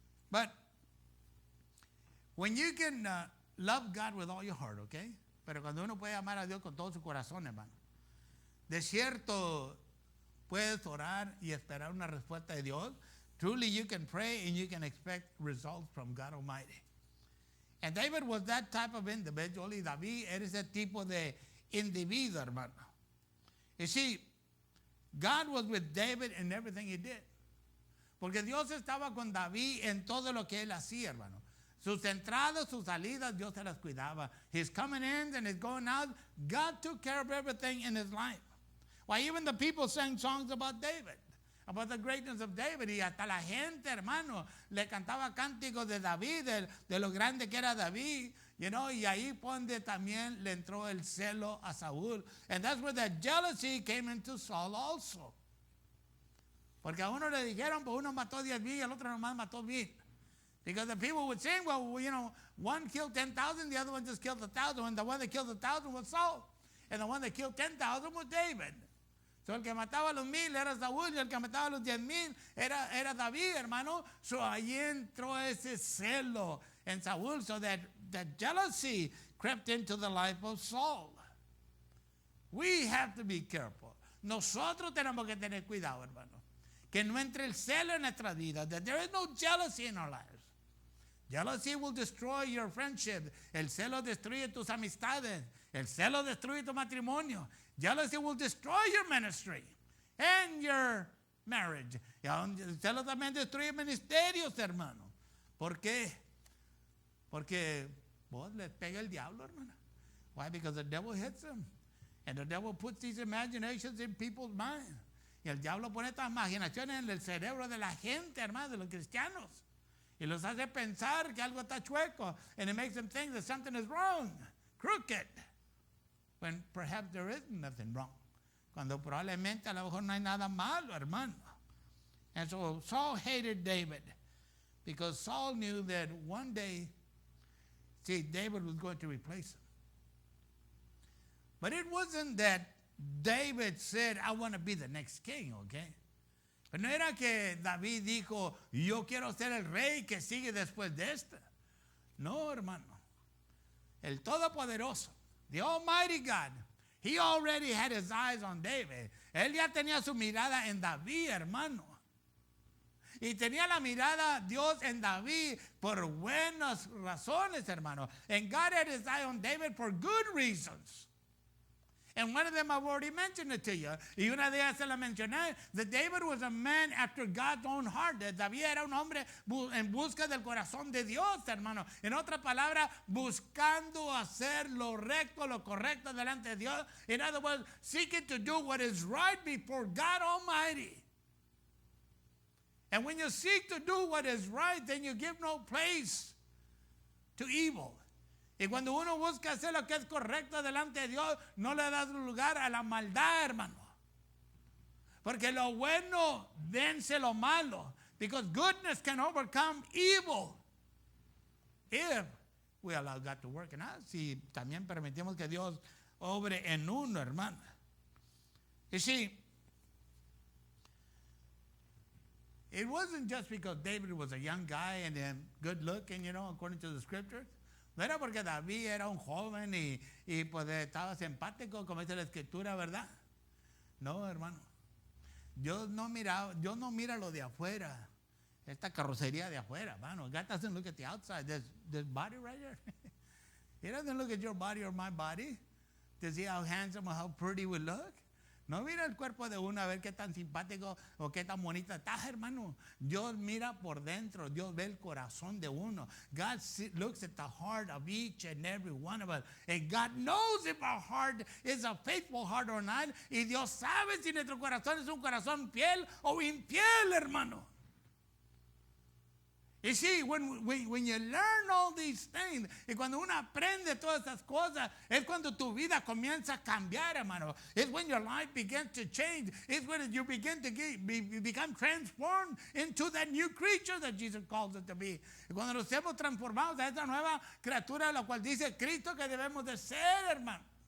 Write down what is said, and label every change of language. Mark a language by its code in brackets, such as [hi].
[en] But when you can love God with all your heart, okay? [es] Pero cuando uno puede amar a Dios con todo su corazón, hermano, de cierto puedes orar y esperar una respuesta de Dios. [en] Truly you can pray and you can expect results from God Almighty. And David was that type of individual. [es] Y David era ese tipo de individuo, hermano. [en] You see, God was with David in everything he did. [es] Porque Dios estaba con David en todo lo que él hacía, hermano. Sus entradas, sus salidas, Dios se las cuidaba. [en] His coming in and his going out, God took care of everything in his life. Why, even the people sang songs about David, about the greatness of David. [es] Y hasta la gente, hermano, le cantaba cánticos de David, de lo grande que era David. Y ahí donde también le entró el celo a Saúl. [en] And that's where the jealousy came into Saul also. [es] Porque a uno le dijeron, pues uno mató 10,000 y al otro nomás mató 1,000. [en] Because the people would say, well, you know, one killed 10,000, the other one just killed 1,000. And the one that killed 1,000 was Saul. And the one that killed 10,000 was David. [es] So el que mataba a los 1,000 era Saúl, y el que mataba a los 10,000 era David, hermano. [en] So [es] ahí entró ese celo en Saúl, [en] so that jealousy crept into the life of Saul. We have to be careful. [es] Nosotros tenemos que tener cuidado, hermano. Que no entre el celo en nuestra vida. [en] That there is no jealousy in our lives. Jealousy will destroy your friendship. [es] El celo destruye tus amistades. El celo destruye tu matrimonio. [en] Jealousy will destroy your ministry and your marriage. [es] Y el celo también destruye ministerios, hermano. ¿Por qué? Porque vos les pega el diablo, hermano. [en] Why? Because the devil hits them. And the devil puts these imaginations in people's minds. [es] Y el diablo pone estas imaginaciones en el cerebro de la gente, hermano, de los cristianos. Y los hace pensar que algo está chueco. [en] And it makes them think that something is wrong, crooked. When perhaps there is nothing wrong. [es] Cuando probablemente a lo mejor no hay nada malo, hermano. [en] And so Saul hated David. Because Saul knew that one day, see, David was going to replace him. But it wasn't that David said, I want to be the next king, okay? [es] Pero no era que David dijo, yo quiero ser el rey que sigue después de este. No, hermano. El Todopoderoso, [en] the Almighty God, he already had his eyes on David. [es] Él ya tenía su mirada en David, hermano. Y tenía la mirada Dios en David por buenas razones, hermano. [en] And God had his eye on David for good reasons. And one of them I've already mentioned it to you. [es] Y una de ellas se la mencioné. [en] That David was a man after God's own heart. [es] David era un hombre en busca del corazón de Dios, hermano. En otra palabra, buscando hacer lo recto, lo correcto delante de Dios. [en] In other words, seeking to do what is right before God Almighty. And when you seek to do what is right, then you give no place to evil. [es] Y cuando uno busca hacer lo que es correcto delante de Dios, no le das lugar a la maldad, hermano. Porque lo bueno vence lo malo. [en] Because goodness can overcome evil. If we allow God to work in us. [es] Si también permitimos que Dios obre en uno, hermano. [en] You see, it wasn't just because David was a young guy and good looking, you know, according to the scriptures. [es] No era porque David era un joven y pues estaba simpático, como dice la escritura, ¿verdad? No, hermano. Dios no mira lo de afuera. Esta carrocería de afuera, hermano. [en] God doesn't look at the outside. This body right here. He doesn't look at your body or my body to see how handsome or how pretty we look. [es] No mira el cuerpo de uno a ver qué tan simpático o qué tan bonita está, hermano. Dios mira por dentro. Dios ve el corazón de uno. [en] God looks at the heart of each and every one of us. And God knows if our heart is a faithful heart or not. [es] Y Dios sabe si nuestro corazón es un corazón fiel o infiel, hermano. [en] You see, when you learn all these things, [es] y cuando uno aprende todas esas cosas, es cuando tu vida comienza a cambiar, hermano. [en] It's when your life begins to change. It's when you begin to become transformed into that new creature that Jesus calls it to be. [es] Y cuando nos hemos transformado a esa nueva criatura, la cual dice Cristo que debemos de ser, hermano.